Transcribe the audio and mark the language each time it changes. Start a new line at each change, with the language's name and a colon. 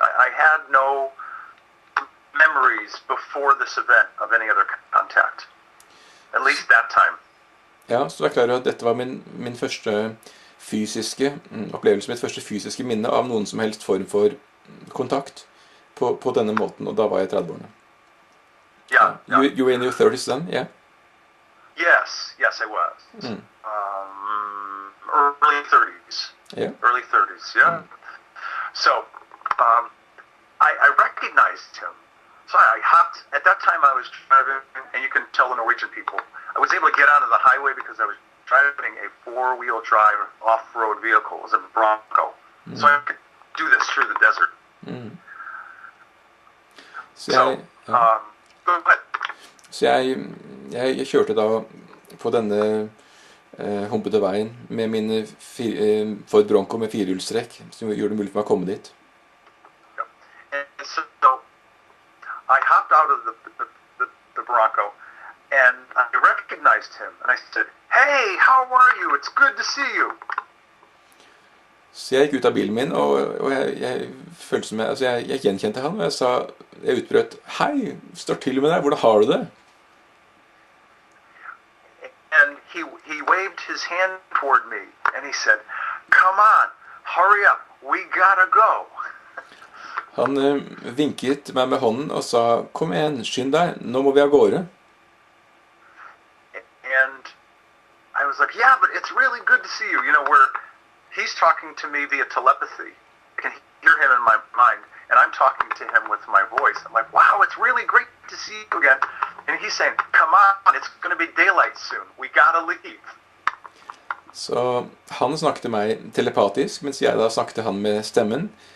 English: I had no memories before this event of any other contact, at least that time.
Norwegian: Ja, så jeg er klar over at dette var min første fysiske opplevelse, mitt første fysiske minne av noen som helst form for kontakt på denne måten, og da var jeg 30-årene.
English: Yeah. You were in your 30s then, yeah? Yes, I was. Early 30s. Yeah. Early 30s, yeah. So, I recognized him. So I hopped, at that time I was driving, and you can tell the Norwegian people, I was able to get onto the highway because I was driving a 4-wheel drive off-road vehicle. It was a Bronco. So I could do this through the desert.
Norwegian: Så
English: go ahead.
Norwegian: Så jeg kjørte da på denne humpete veien med min Ford Bronco med 4-hjulstrekk, som gjorde det mulig for meg å komme dit.
English: And so I hopped out of the Bronco, and I recognized him, and I said, "Hey, how are you? It's good to see you."
Norwegian: Så jeg gikk ut av bilen min, og jeg følte som jeg gjenkjente han, og jeg utbrøt, «Hei, står til med deg, hvordan har du det?»
English: he waved his hand toward me, and he said, "Come on, hurry up, we gotta go."
Norwegian: Han vinket meg med hånden og sa, kom igjen, skynd deg, nå må vi av gårde.
English: And I was like, yeah, but it's really good to see you. You know, he's talking to me via telepathy. I can hear him in my mind, and I'm talking to him with my voice. I'm like, wow, it's really great to see you again. And he's saying, come on, it's going to be daylight soon. We gotta leave.
Norwegian: Så han snakket til meg telepatisk, mens jeg da snakket til han med stemmen.